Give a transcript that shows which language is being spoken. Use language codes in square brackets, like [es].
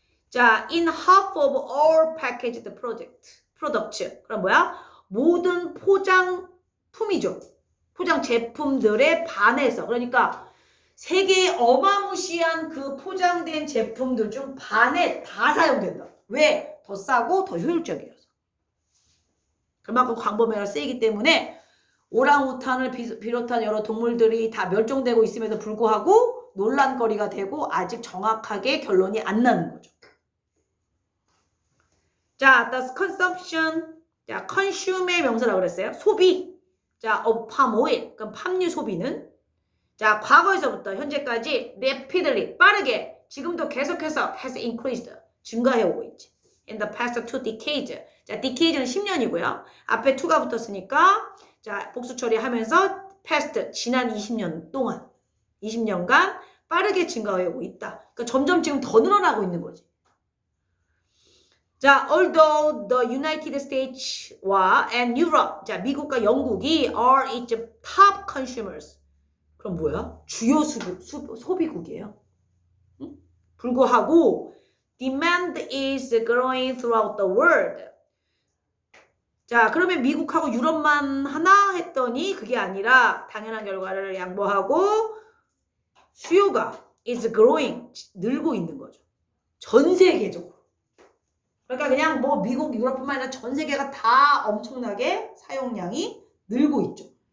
[en] 자, in half of all packaged products. [ko] 그럼 뭐야? 모든 포장품이죠. 포장 제품들의 반에서. 그러니까 세계의 어마무시한 그 포장된 제품들 중 반에 다 사용된다. 왜? 더 싸고 더 효율적이어서. 그만큼 광범위가 세기 때문에 오랑우탄을 비롯한 여러 동물들이 다 멸종되고 있음에도 불구하고 논란거리가 되고 아직 정확하게 결론이 안 나는 거죠. [en] 자, thus consumption. [ko] 자, consume의 명사라고 그랬어요. 소비. 자, of palm oil. 그럼 팜유 소비는 자, 과거에서부터 현재까지 rapidly 빠르게 지금도 계속해서 [en] has increased [ko] 증가해 오고 있지. [en] In the past 2 decades. [ko] 자, decade는 10년이고요. 앞에 2가 붙었으니까 자, 복수 처리하면서 past 지난 20년 동안 20년간 빠르게 증가해 오고 있다. 그러니까 점점 지금 더 늘어나고 있는 거지. [en] 자, although the United States와 and Europe, 자, [ko] 미국과 영국이 [en] are its top consumers. [ko] 그럼 뭐야? 주요 소비국이에요. 응? [en] 불구하고 demand is growing throughout the world. [ko] 자, 그러면 미국하고 유럽만 하나 했더니 그게 아니라 당연한 결과를 양보하고 수요가 [en] is growing, [ko] 늘고 있는 거죠. 전 세계적으로. 그러니까 그냥 뭐 미국, 유럽뿐만 아니라 전 세계가 다 엄청나게 사용량이 늘고 있죠.